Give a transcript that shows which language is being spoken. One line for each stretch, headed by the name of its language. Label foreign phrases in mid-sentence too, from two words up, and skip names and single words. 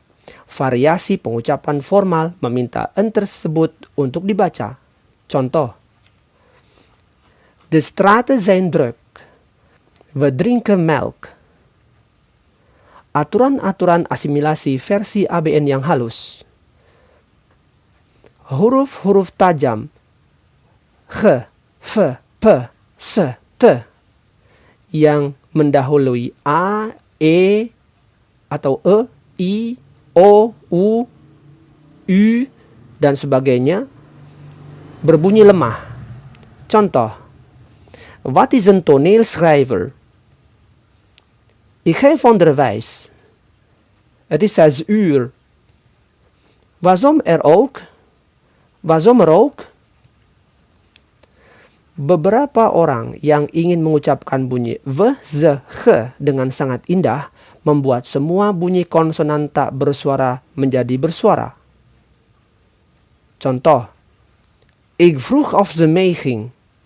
Indonesian: Variasi pengucapan formal meminta n tersebut untuk dibaca. Contoh,
Dutch: de straten zijn druk. We drinken melk.
Indonesian: Aturan-aturan asimilasi versi ABN yang halus. Huruf-huruf tajam g, f, p, s, t yang mendahului a, e, atau e, i, o, u, u, dan sebagainya berbunyi lemah. Contoh,
Dutch: wat is een toneelschrijver? Ik geef onderwijs. Het is 6 uur. Waarom er ook? Waarom er ook?
Indonesian: Beberapa orang yang ingin mengucapkan bunyi v, z, g dengan sangat indah membuat semua bunyi konsonan tak bersuara menjadi bersuara. Contoh,
Dutch: ik vroeg of ze meeging.